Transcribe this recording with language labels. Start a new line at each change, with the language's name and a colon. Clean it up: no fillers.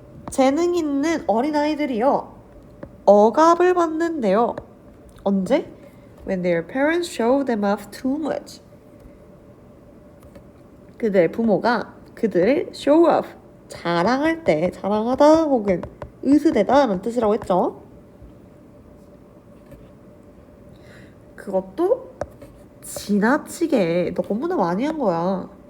Korean: 재능 있는 어린아이들이요 억압을 받는데요. 언제?
English: When their parents show them off too much.
Korean: 그들의 부모가 그들을 show off, 자랑할 때, 자랑하다 혹은 으스대다 라는 뜻이라고 했죠. 그것도 지나치게 너무나 많이 한 거야.